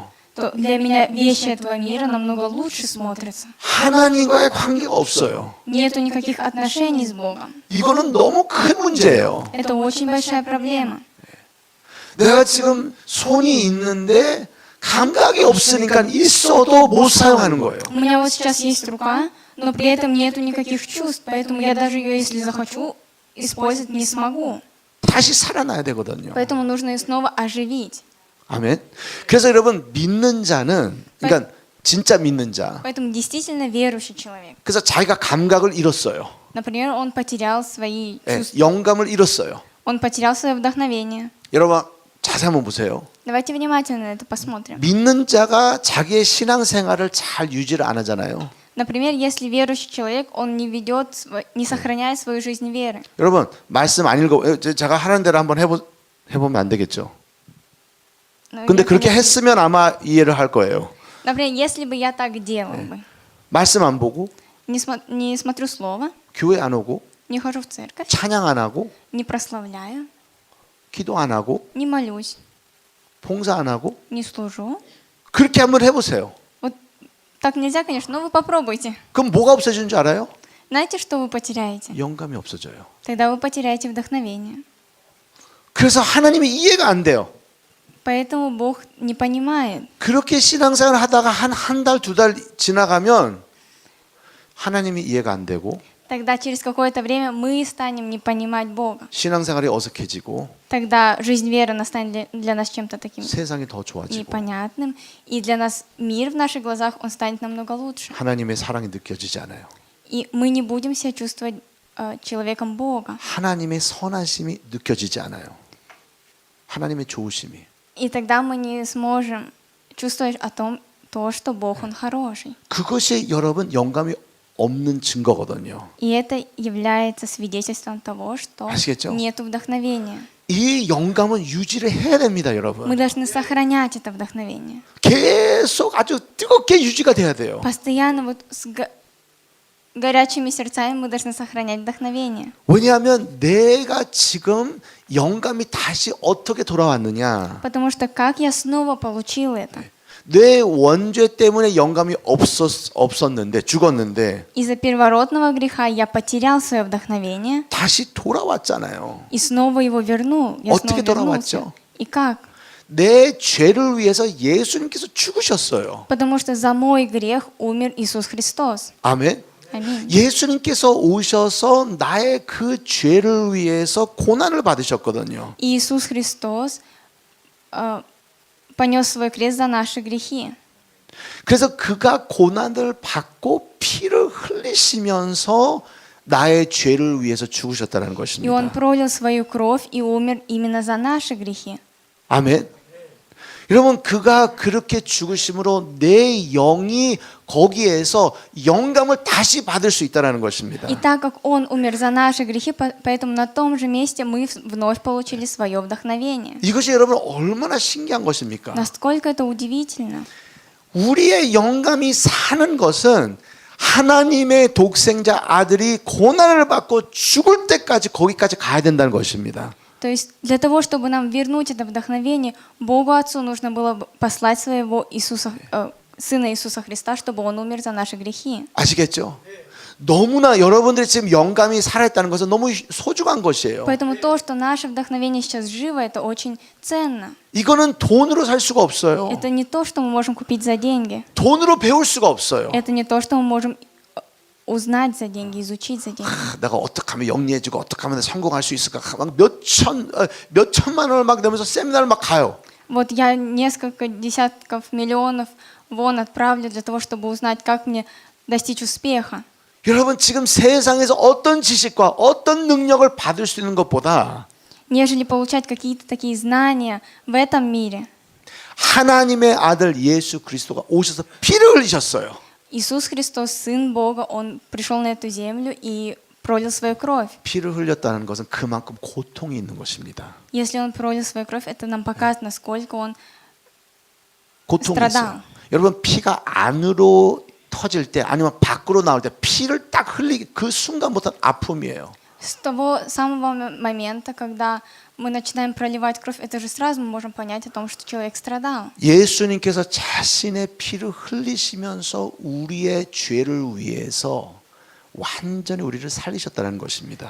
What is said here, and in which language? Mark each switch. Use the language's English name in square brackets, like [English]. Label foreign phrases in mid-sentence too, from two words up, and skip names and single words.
[Russian] То для меня вещи этого мира намного лучше смотрятся. [Korean] 하나님과의 관계가 없어요. [Russian] Нету никаких отношений с Богом. [Korean] 이거는 너무 큰 문제예요. [Russian] Это очень большая проблема. [Korean] 내가 지금 손이 있는데 감각이 없으니까 있어도 못 사용하는 거예요. [Russian] У меня вот сейчас есть рука, но при этом нету никаких чувств, поэтому я даже ее, если захочу, использовать не смогу. [Korean] 다시 살아나야 되거든요. [Russian] Поэтому нужно ее снова оживить. [Korean] 아멘. 그래서 여러분 믿는 자는 그러니까 진짜 믿는 자. [Russian] Поэтому действительно верующий человек. [Korean] 그래서 자기가 감각을 잃었어요. [Russian] Например, он потерял свои [Korean] 예, [Russian] чувства, [Korean] 영감을 잃었어요. [Russian] он потерял свое вдохновение. [Korean] 여러분 자세히 한번 보세요. [Russian] Давайте внимательно на это посмотрим. [Korean] 믿는 자가 자기의 신앙생활을 잘 유지를 안 하잖아요. [Russian] Например, если верующий человек, он не ведет, не сохраняет свою жизнь веры. [Korean] 여러분 말씀 안 읽어 제가 하는 대로 한번 해보면 안 되겠죠. [Russian] Но [Korean] 근데 [Russian] я, [Korean] 그렇게 [Russian] конечно, [Korean] 했으면 아마 이해를 할 거예요. [Russian] Например, если бы я так делал бы, [Korean] 말씀 안 보고 [Russian] не смотрю слово, [Korean] 교회 안 오고 [Russian] не хожу в церковь, [Korean] 찬양 안 하고 [Russian] не прославляю, [Korean] 기도 안 하고 [Russian] не молюсь, [Korean] 봉사 안 하고 [Russian] не служу. [Korean] 그렇게 한번 해보세요. [Russian] Вот так нельзя, конечно, но вы попробуйте. [Korean] 그럼 뭐가 없어지는 줄 알아요? [Russian] Знаете, что вы потеряете? [Korean] 영감이 없어져요. [Russian] Тогда вы потеряете вдохновение. [Korean] 그래서 하나님이 이해가 안 돼요. [Russian] Поэтому Бог не понимает. [Korean] 그렇게 신앙생활을 하다가 한 달, 두 달 지나가면 하나님이 이해가 안 되고 [Russian] тогда через какое-то время мы станем не понимать Бога. [Korean] 신앙생활이 어색해지고 [Russian] Тогда жизнь веры настанет для нас чем-то таким [Korean] 세상이 더 좋아지고 [Russian] непонятным, и для нас мир в наших глазах, он станет намного лучше. [Korean] 하나님의 사랑이 느껴지지 않아요. [Russian] И мы не будем себя чувствовать человеком Бога. [Korean] 하나님의 선하심이 느껴지지 않아요. 하나님의 좋으심이. [Russian] И тогда мы не сможем чувствовать о том, что Бог, Он хороший. [Korean] 그것이 여러분 영감이 없는 증거거든요. [Russian] И это является свидетельством того, что [Korean] 아시겠죠? [Russian] нет вдохновения. [Korean] 이 영감은 유지를 해야 됩니다, [Russian] Мы [Korean] 여러분. [Russian] должны сохранять это вдохновение. [Korean] 계속 아주 뜨겁게 유지가 돼야 돼요. [Russian] Постоянно вот с горячими сердцами мы должны сохранять вдохновение. [Korean] 왜냐하면 내가 지금 영감이 다시 어떻게 돌아왔느냐. [Russian] Потому что как я снова получил это? [Korean] 내 원죄 때문에 영감이 없었는데 죽었는데 [Russian] Из-за первородного греха я потерял свое вдохновение [Korean] 다시 돌아왔잖아요. [Russian] и снова его вернул. Я [Korean] 어떻게 [Russian] снова вернулся. [Korean] 돌아왔죠? [Russian] И как? [Korean] 내 죄를 위해서 예수님께서 죽으셨어요. [Russian] Потому что за мой грех умер Иисус Христос. [Korean] 아멘. [Russian] Аминь. [Korean] 예수님께서 오셔서 나의 그 죄를 위해서 고난을 받으셨거든요. [Russian] И Иисус Христос понес свой крест за наши грехи. [Korean] 그래서 그가 고난을 받고 피를 흘리시면서 나의 죄를 위해서 죽으셨다는 [Russian] И Он [Korean] 것입니다. [Russian] пролил свою кровь и умер именно за наши грехи. [Korean] 아멘. 여러분 그가 그렇게 죽으심으로 내 영이 거기에서 영감을 다시 받을 수 있다는 것입니다. [Russian] И так как Он умер за наши грехи, поэтому на том же месте мы вновь получили свое вдохновение. [Korean] 이것이 여러분 얼마나 신기한 것입니까? [Russian] Насколько это удивительно. [Korean] 우리의 영감이 사는 것은 하나님의 독생자 아들이 고난을 받고 죽을 때까지 거기까지 가야 된다는 것입니다. [Russian] То есть для того, чтобы нам вернуть это вдохновение, Богу Отцу нужно было послать своего Сына Иисуса Христа, чтобы Он умер за наши грехи. [Korean] 아시겠죠? 너무나 여러분들이 지금 영감이 살아있다는 것은 너무 소중한 것이에요. [Russian] Поэтому то, что наше вдохновение сейчас живо, это очень ценно. [Korean] 이거는 돈으로 살 수가 없어요. [Russian] Это не то, что мы можем купить за деньги. [Korean] 돈으로 배울 수가 없어요. [Russian] Это не то, что мы можем узнать за деньги, изучить за деньги. [Korean] 내가 어떻게 하면 영리해지고 어떻게 하면 성공할 수 있을까? 막 몇 천만 원을 막 내면서 세미나를 막 가요. [Russian] Вот я несколько десятков миллионов вон отправлю для того, чтобы узнать, как мне достичь успеха. [Korean] 여러분 지금 세상에서 어떤 지식과 어떤 능력을 받을 수 있는 것보다 [Russian] Нежели получать какие-то такие знания в этом мире. [Korean] 하나님의 아들 예수 그리스도가 오셔서 피를 흘리셨어요. [Russian] Иисус Христос, Сын Бога, Он пришел на эту землю и пролил свою кровь. [Korean] 피를 흘렸다는 것은 그만큼 고통이 있는 것입니다. [Russian] Если Он пролил свою кровь, это нам показывает, насколько Он [Korean] 고통이 있어요. 여러분 피가 안으로 터질 때 아니면 밖으로 나올 때 피를 딱 흘리기 그 순간부터 아픔이에요. [Russian] С того самого момента, когда мы начинаем проливать кровь, это же сразу мы можем понять о том, что человек страдал. [Korean] 예수님께서 자신의 피를 흘리시면서 우리의 죄를 위해서 완전히 우리를 살리셨다는 것입니다.